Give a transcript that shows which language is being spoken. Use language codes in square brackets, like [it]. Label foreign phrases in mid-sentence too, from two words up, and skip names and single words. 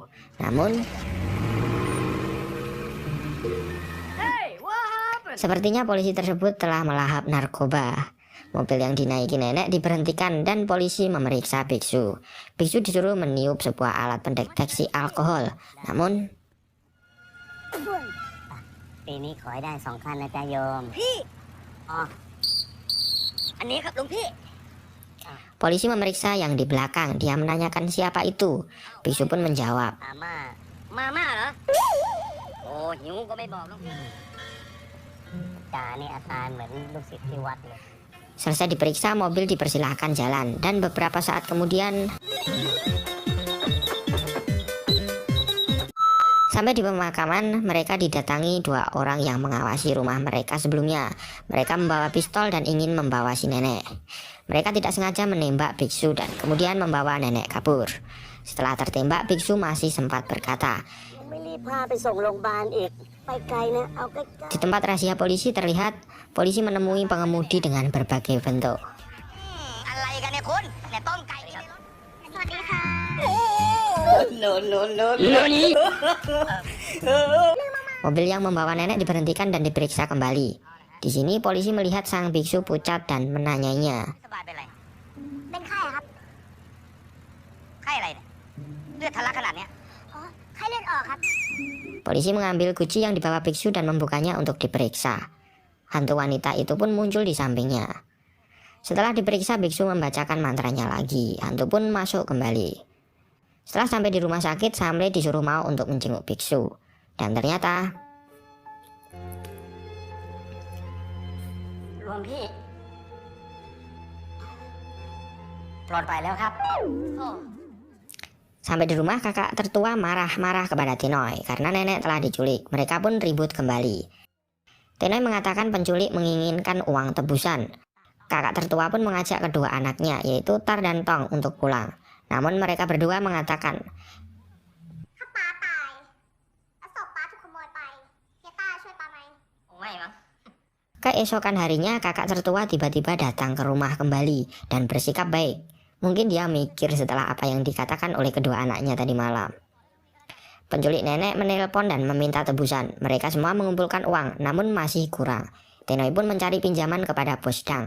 [id] Namun sepertinya polisi tersebut telah melahap narkoba. Mobil yang dinaiki nenek diberhentikan dan polisi memeriksa biksu. Biksu disuruh meniup sebuah alat pendeteksi alkohol. Namun [th] ปีนี้ขอให้ได้2 คันนะจ๊ะโยม พี่ อ๋อ อันนี้ครับหลวงพี่ [id] polisi memeriksa yang di belakang. Dia menanyakan siapa itu. Biksu pun menjawab. [th] อาม่า มาม่าเหรอ โอ้หิวก็ไม่บอกหลวงพี่ จ่านี่อาการเหมือนลูกศิษย์ที่วัดเลย [id] Selesai diperiksa, mobil dipersilahkan jalan dan beberapa saat kemudian sampai di pemakaman, mereka didatangi dua orang yang mengawasi rumah mereka sebelumnya. Mereka membawa pistol dan ingin membawa si nenek. Mereka tidak sengaja menembak biksu dan kemudian membawa nenek kabur. Setelah tertembak, biksu masih sempat berkata, [th] ไม่รีบพาไปส่งโรงพยาบาลอีกไปไกลนะเอาใกล้ [id] di tempat razia polisi terlihat polisi menemui pengemudi dengan berbagai bentuk. [th] อะไรกันเนี่ยคุณเนี่ยต้มไก่นี่สวัสดีค่ะ [id] Mobil yang membawa nenek diberhentikan dan diperiksa kembali. Di sini polisi melihat sang biksu pucat dan menanyainya. [th] สบายเป็นไร เป็นไข้อะครับ ไข้อะไรเนี่ยเลือดทะลักขนาดเนี้ย อ๋อ ไข้เลือดออกครับ [id] Polisi mengambil guci yang dibawa biksu dan membukanya untuk diperiksa. Hantu wanita itu pun muncul di sampingnya. Setelah diperiksa, biksu membacakan mantranya lagi. Hantu pun masuk kembali. Setelah sampai di rumah sakit, Samle disuruh mau untuk menjenguk biksu. Dan ternyata [th] หลวงพี่ปลอดภัยแล้วครับ [id] sampai di rumah, kakak tertua marah-marah kepada Tenoy karena nenek telah diculik. Mereka pun ribut kembali. Tenoy mengatakan penculik menginginkan uang tebusan. Kakak tertua pun mengajak kedua anaknya, yaitu Tar dan Tong, untuk pulang. Namun mereka berdua mengatakan, [th] ถ้าป้าตายแล้วศพป้าถูกขโมยไปเฮียต้าช่วยป้าไหม ไม่มั้ง [id] keesokan harinya kakak tertua tiba-tiba datang ke rumah kembali dan bersikap baik. Mungkin dia mikir setelah apa yang dikatakan oleh kedua anaknya tadi malam. Penculik nenek menelpon dan meminta tebusan. Mereka semua mengumpulkan uang, namun masih kurang. Tenoy pun mencari pinjaman kepada Bos Dang.